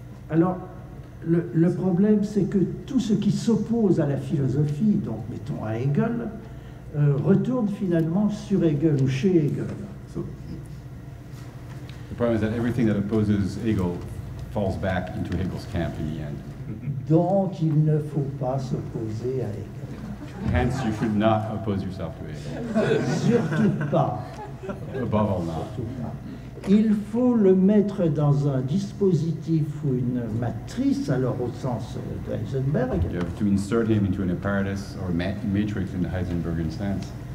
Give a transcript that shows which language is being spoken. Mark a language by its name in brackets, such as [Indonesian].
[French] Alors, le problème, c'est que tout ce qui s'oppose à la philosophie, donc mettons à Hegel, retourne finalement sur Hegel ou chez Hegel. [English] So The problem is that everything that opposes Hegel falls back into Hegel's camp in the end. [French] Donc, il ne faut pas s'opposer à Hegel. [English] Hence, you should not oppose yourself to Hegel. [French] Surtout pas. [English] Above all, not. [French] Surtout pas. Il faut le mettre dans un dispositif ou une matrice, alors au sens de Heisenberg, [English] You have to insert him into an apparatus or matrix in the Heisenbergian sense,